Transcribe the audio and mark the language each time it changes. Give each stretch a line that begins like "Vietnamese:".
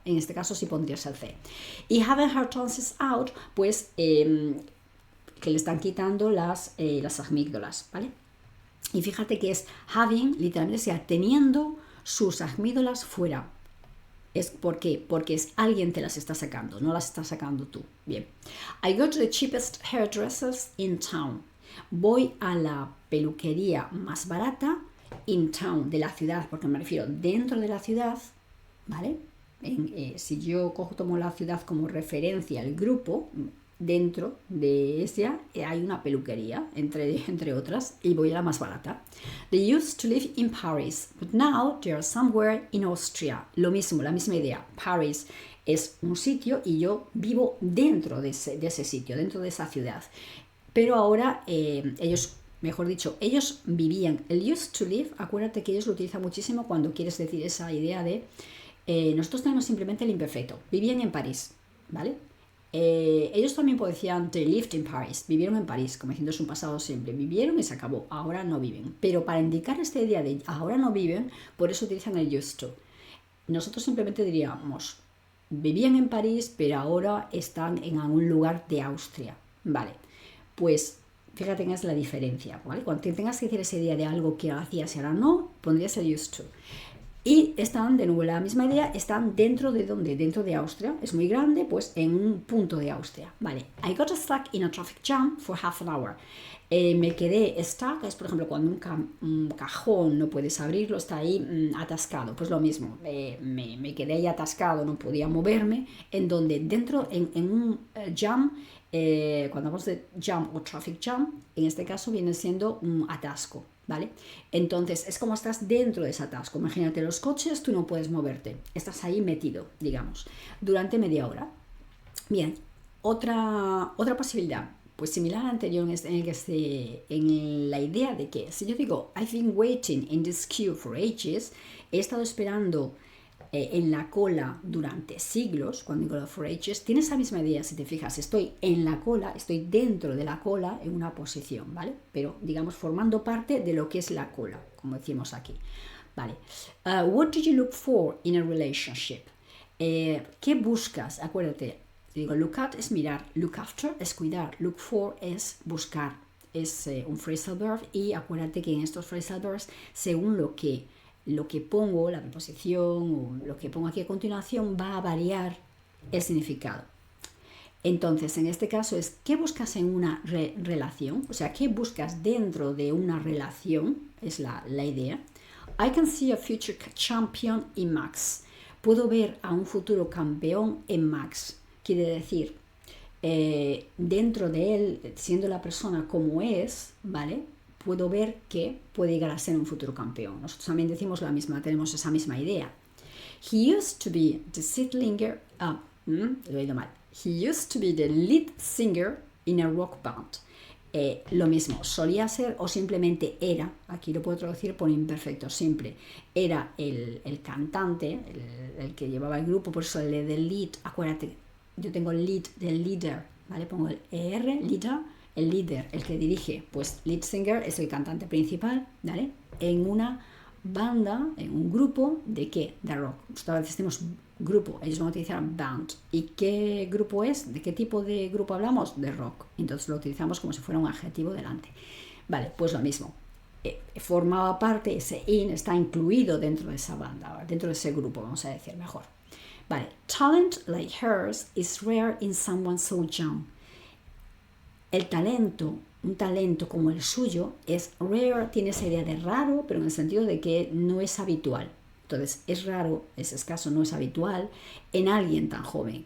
Spanish: En este caso sí pondrías el C. Y
English: having her tonsils out,
Spanish: pues que le están quitando las amígdalas, ¿vale? Y fíjate que es having, literalmente, sea teniendo sus amígdalas fuera. ¿Por qué? Porque alguien te las está sacando, no las está sacando tú. Bien.
English: I go to the cheapest hairdressers in town.
Spanish: Voy a la peluquería más barata
English: in town,
Spanish: de la ciudad, porque me refiero dentro de la ciudad, ¿vale? Si yo tomo la ciudad como referencia al grupo, dentro de ella hay una peluquería, entre otras, y voy a la más barata.
English: They used to live in Paris, but now they are somewhere in Austria.
Spanish: Lo mismo, la misma idea. Paris es un sitio y yo vivo dentro de ese sitio, dentro de esa ciudad. Pero ahora ellos vivían. El
English: used to live,
Spanish: acuérdate que ellos lo utilizan muchísimo cuando quieres decir esa idea de nosotros tenemos simplemente el imperfecto. Vivían en París, ¿vale? Ellos también decían
English: they lived in Paris,
Spanish: vivieron en París, como diciendo es un pasado simple, vivieron y se acabó, ahora no viven. Pero para indicar esta idea de ahora no viven, por eso utilizan el
English: used to.
Spanish: Nosotros simplemente diríamos vivían en París, pero ahora están en algún lugar de Austria, ¿vale? Pues fíjate que es la diferencia, ¿vale? Cuando tengas que decir esa idea de algo que hacías y ahora no, pondrías el
English: used to.
Spanish: Y están, de nuevo, la misma idea, están dentro de ¿dónde? Dentro de Austria. Es muy grande, pues en un punto de Austria.
English: Vale, I got stuck in a traffic jam for half an hour.
Spanish: Me quedé stuck, es por ejemplo cuando un cajón no puedes abrirlo, está ahí atascado. Pues lo mismo, me quedé ahí atascado, no podía moverme. En donde dentro, en un jam, cuando hablamos de jam o traffic jam, en este caso viene siendo un atasco. ¿Vale? Entonces, es como estás dentro de ese atasco. Imagínate los coches, tú no puedes moverte. Estás ahí metido, digamos, durante media hora. Bien, otra posibilidad, pues similar a la anterior, en la idea de que, si yo digo,
English: I've been waiting in this queue for ages,
Spanish: he estado esperando en la cola durante siglos, cuando digo for ages, tiene esa misma idea, si te fijas, estoy en la cola, estoy dentro de la cola en una posición, ¿vale? Pero, digamos, formando parte de lo que es la cola, como decimos aquí, ¿vale?
English: What do you look for in a relationship?
Spanish: ¿Qué buscas? Acuérdate, digo,
English: look at
Spanish: es mirar,
English: look after
Spanish: es cuidar,
English: look for
Spanish: es buscar. es un phrasal verb y acuérdate que en estos phrasal verbs, según lo que pongo, la preposición o lo que pongo aquí a continuación, va a variar el significado. Entonces, en este caso es, ¿qué buscas en una relación? O sea, ¿qué buscas dentro de una relación? Es la idea.
English: I can see a future champion in Max.
Spanish: Puedo ver a un futuro campeón en Max. Quiere decir, dentro de él, siendo la persona como es, ¿vale? Puedo ver que puede llegar a ser un futuro campeón. Nosotros también decimos la misma, tenemos esa misma idea.
English: He used to be the
Spanish: lo he oído mal.
English: He used to be the lead singer in a rock band.
Spanish: Lo mismo, solía ser o simplemente era, aquí lo puedo traducir por imperfecto simple, era el cantante, el que llevaba el grupo, por eso el del lead, acuérdate, yo tengo el lead del leader, ¿vale? Pongo el ER, leader, el líder, el que dirige, pues
English: lead singer
Spanish: es el cantante principal, ¿vale? En una banda, en un grupo, ¿de qué? De rock. Nosotros decimos grupo, ellos van a utilizar band. ¿Y qué grupo es? ¿De qué tipo de grupo hablamos? De rock. Entonces lo utilizamos como si fuera un adjetivo delante. Vale, pues lo mismo. Formaba parte, ese in está incluido dentro de esa banda, dentro de ese grupo, vamos a decir mejor.
English: Vale, talent like hers is rare in someone so young.
Spanish: El talento, un talento como el suyo, es rare, tiene esa idea de raro, pero en el sentido de que no es habitual. Entonces, es raro, es escaso, no es habitual en alguien tan joven.